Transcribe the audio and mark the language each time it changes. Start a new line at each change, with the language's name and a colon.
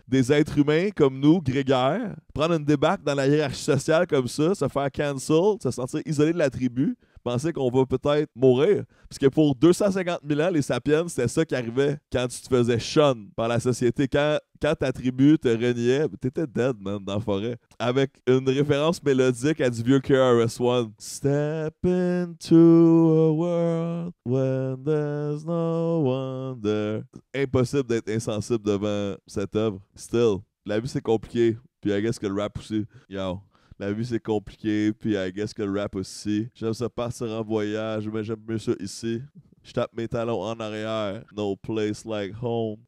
French: Des êtres humains comme nous, grégaires, prendre une débarque dans la hiérarchie sociale comme ça, se faire cancel, se sentir isolé de la tribu, pensez qu'on va peut-être mourir. Parce que pour 250 000 ans, les sapiens, c'était ça qui arrivait quand tu te faisais shun par la société. Quand ta tribu te reniait, t'étais
English: dead, man,
French: dans la forêt. Avec une référence mélodique à du vieux KRS-One.
English: Step into a world when there's no one there.
French: Impossible d'être insensible devant cette œuvre. Still, la vie c'est compliqué. Puis
English: I guess
French: que le rap aussi. Yo. La vie c'est compliqué, puis I guess que le rap aussi. J'aime ça partir en voyage, mais j'aime mieux ça ici. Je tape mes talons en arrière,
English: no place like home.